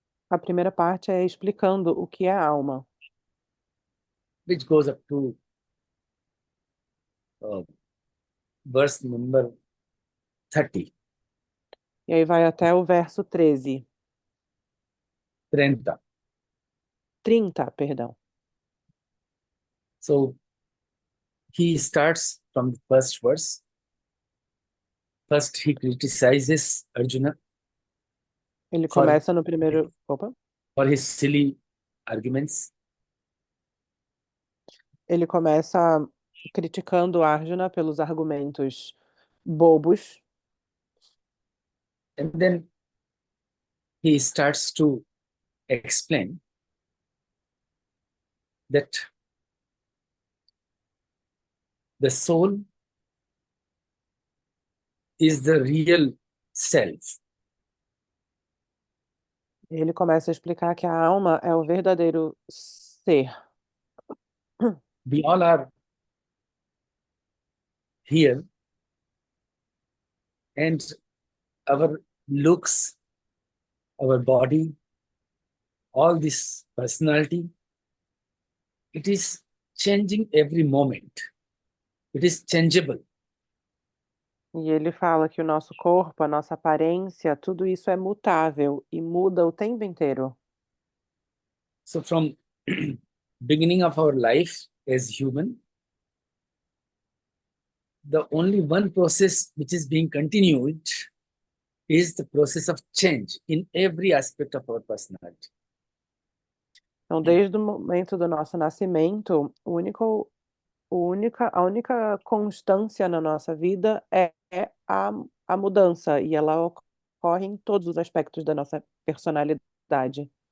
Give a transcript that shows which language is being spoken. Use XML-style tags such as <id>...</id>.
<pt>A primeira parte é explicando o que é alma,</pt> <en>which goes up to verse number 30.</en> <pt>e aí vai até o verso 13. 30. 30, perdão.</pt> <en>So he starts from the first verse. First, he criticizes Arjuna</en> <pt>Ele começa no primeiro... Opa.</pt> <en>for his silly arguments.</en> <pt>Ele começa criticando Arjuna pelos argumentos bobos.</pt> <en>And then he starts to explain that the soul is the real self.</en> <pt>Ele começa a explicar que a alma é o verdadeiro ser.</pt> <en>We all are here, and our looks, our body, all this personality, it is changing every moment. It is changeable.</en> <pt>E ele fala que o nosso corpo, a nossa aparência, tudo isso é mutável e muda o tempo inteiro.</pt> <en>So from beginning of our life as human, the only one process which is being continued is the process of change in every aspect of our personality.</en> <pt>Então, desde o momento do nosso nascimento, a única constância na nossa vida é a mudança, e ela ocorre em todos os aspectos da nossa personalidade.</pt>